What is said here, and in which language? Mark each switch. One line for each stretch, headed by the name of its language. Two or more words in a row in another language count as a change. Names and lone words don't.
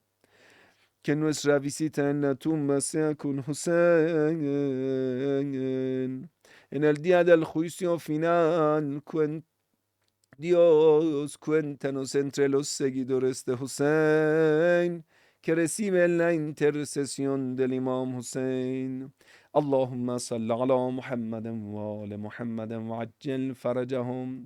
Spanish: Que nuestra visita en la tumba sea con Hussein. En el día del juicio final, Dios, cuéntanos entre los seguidores de Hussein que reciben la intercesión del Imam Hussein.
Arabic: اللهم صل على محمد وآل محمد وعجل فرجهم.